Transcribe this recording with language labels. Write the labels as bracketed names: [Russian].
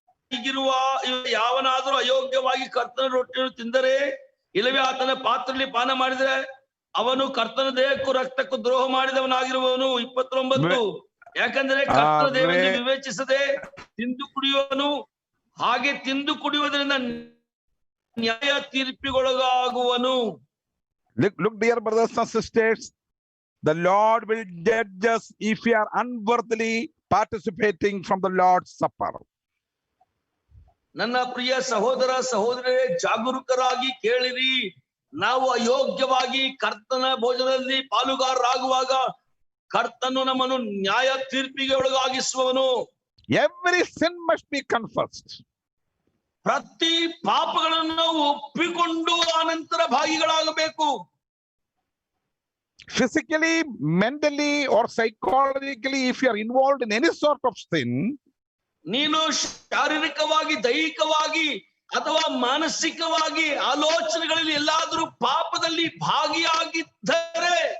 [Kannada] ಹೀಗಿರುವ ಯಾವನಾದರೂ ಅಯೋಗ್ಯವಾಗಿ ಕರ್ತನ ರೊಟ್ಟಿಯನ್ನು ತಿಂದರೆ ಇಲ್ಲವೇ ಆತನ ಪಾತ್ರೆಯಲ್ಲಿ ಪಾನ ಮಾಡಿದರೆ ಅವನು ಕರ್ತನ ದೇಹಕ್ಕೂ ರಕ್ತಕ್ಕೂ ದ್ರೋಹ ಮಾಡಿದವನಾಗಿರುವವನು. 29, ಯಾಕಂದ್ರೆ ಕರ್ತನ ದೇಹವನ್ನು ವಿವೇಚಿಸದೆ ತಿಂದು ಕುಡಿಯುವನು, ಹಾಗೆ ತಿಂದು ಕುಡಿಯುವುದರಿಂದ ನ್ಯಾಯ ತೀರ್ಪಿಗೊಳಗಾಗುವನು. [English] Look, dear brothers and sisters, the Lord will judge us if we are unworthily participating from the Lord's Supper. [Kannada] ನನ್ನ ಪ್ರಿಯ ಸಹೋದರ ಸಹೋದರರೇ, ಜಾಗರೂಕರಾಗಿ ಕೇಳಿರಿ. ನಾವು ಅಯೋಗ್ಯವಾಗಿ ಕರ್ತನ ಭೋಜನದಲ್ಲಿ ಪಾಲುಗಾರರಾಗುವಾಗ ಕರ್ತನು ನಮ್ಮನ್ನು ನ್ಯಾಯ ತೀರ್ಪಿಗೆ ಒಳಗಾಗಿಸುವವನು. [English] Every sin must be confessed. [Kannada] ಪ್ರತಿ ಪಾಪಗಳನ್ನು ಒಪ್ಪಿಕೊಂಡು ಆನಂತರ ಭಾಗಿಗಳಾಗಬೇಕು. [English] Physically, mentally, or psychologically, if you are involved in any sort of sin, [Kannada] ನೀನು ಶಾರೀರಿಕವಾಗಿ, ದೈಹಿಕವಾಗಿ ಅಥವಾ ಮಾನಸಿಕವಾಗಿ ಆಲೋಚನೆಗಳಲ್ಲಿ ಎಲ್ಲಾದರೂ ಪಾಪದಲ್ಲಿ ಭಾಗಿಯಾಗಿದ್ದರೆ,